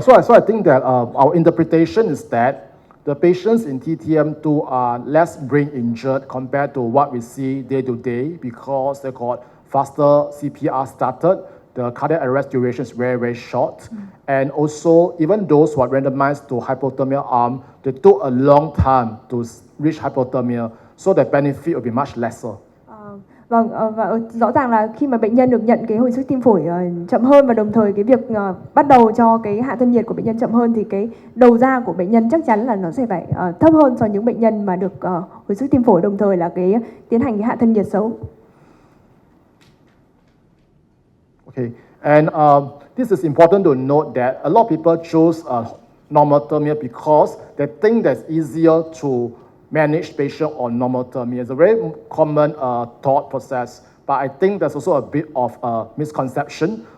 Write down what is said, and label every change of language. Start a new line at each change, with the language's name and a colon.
English: So I think that our interpretation is that the patients in TTM2 are less brain injured compared to what we see day to day because they got faster CPR started. The cardiac arrest duration is very, very short. And also, even those who are randomized to hypothermia arm, they took a long time to reach hypothermia, so the benefit will be much lesser.
Vietnamese: Vâng, và rõ ràng là khi mà bệnh nhân được nhận cái hồi sức tim phổi chậm hơn và đồng thời cái việc bắt đầu cho cái hạ thân nhiệt của bệnh nhân chậm hơn thì cái đầu ra của bệnh nhân chắc chắn là nó sẽ phải thấp hơn so với những bệnh nhân mà được hồi sức tim phổi đồng thời là cái tiến hành cái hạ thân nhiệt xấu.
English: Okay, and this is important to note that a lot of people choose normothermia because they think that's easier to manage patient on normothermia. It's a very common thought process, but I think there's also a bit of a misconception.